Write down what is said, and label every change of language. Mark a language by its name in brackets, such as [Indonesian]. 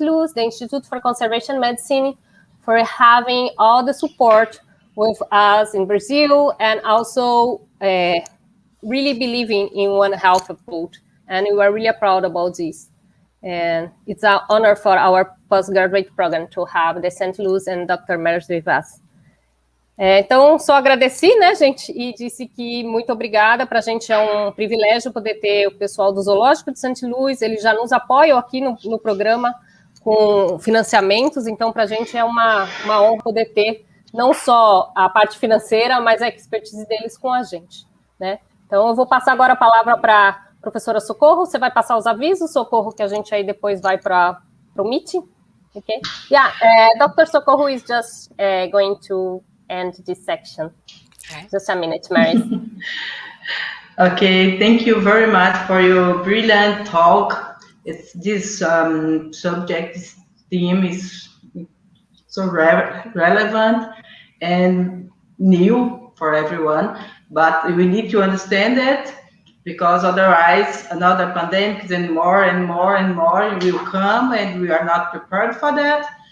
[English] Louis, the Institute for Conservation Medicine, for having all the support with us in Brazil, and also really believing in One Health approach. And we are really proud about this. And it's an honor for our postgraduate program to have the St. Louis and Dr. Maris with us. [Portuguese] Então, só agradeci, né, gente, e disse que muito obrigada. Para a gente é um privilégio poder ter o pessoal do Zoológico de St. Louis. Eles já nos apoiam aqui no programa com financiamentos, então para a gente é uma honra poder ter não só a parte financeira, mas a expertise deles com a gente, né? Então, eu vou passar agora a palavra para a professora Socorro. Você vai passar os avisos, Socorro, que a gente aí depois vai para o meeting. [English] Okay? Yeah, Dr. Socorro is just going to end this section. Okay. Just a minute, Maris. Okay, thank you very much for your brilliant talk. This subject, this theme is so relevant and new for everyone, but we need to understand it, because otherwise another pandemic and more will come, and we are not prepared for that.